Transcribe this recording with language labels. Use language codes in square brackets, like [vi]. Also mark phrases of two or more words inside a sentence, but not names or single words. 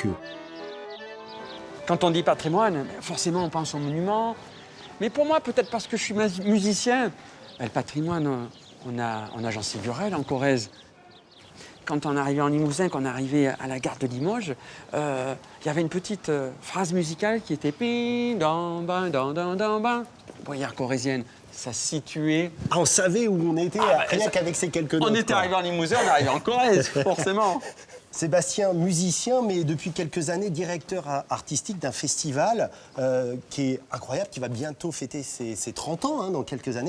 [fr] Quand on dit patrimoine, forcément on pense aux monuments. Mais pour moi, peut-être parce que je suis musicien, le patrimoine, on a Jean Ségurel en Corrèze. Quand on arrivait en Limousin, quand on arrivait à la gare de Limoges, il y avait une petite phrase musicale qui était ping dan ban dan dan dan ban. Bruyère corrézienne, ça se situait. Ah, on savait où on était, rien qu'avec ces quelques notes. On était arrivé en Limousin, on arrivait en Corrèze, forcément. Sébastien, musicien, mais depuis quelques années directeur artistique d'un festival qui est incroyable, qui va bientôt fêter ses 30 ans, hein, dans quelques années.